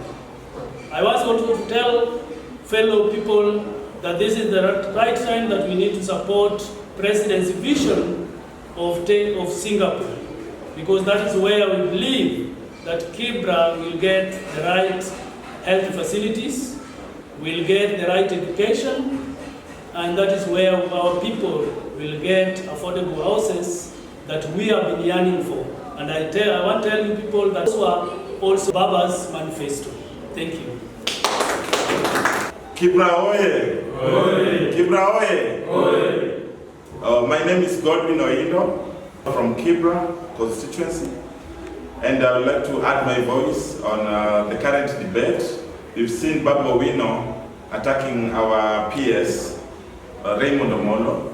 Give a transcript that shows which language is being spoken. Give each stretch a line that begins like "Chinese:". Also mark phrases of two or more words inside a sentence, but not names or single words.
English: I was also to tell fellow people that this is the right time that we need to support President's vision of Singapore, because that is where we believe that Kibra will get the right health facilities, will get the right education, and that is where our people will get affordable houses that we have been yearning for. And I want to tell you people that those are also Baba's manifesto. Thank you. Kibra oye! Oye! Kibra oye! Oye! My name is Babu Owino from Kibra constituency, and I would like to add my voice on the current debate. We've seen Babu Owino attacking our PS, Raymond Omollo.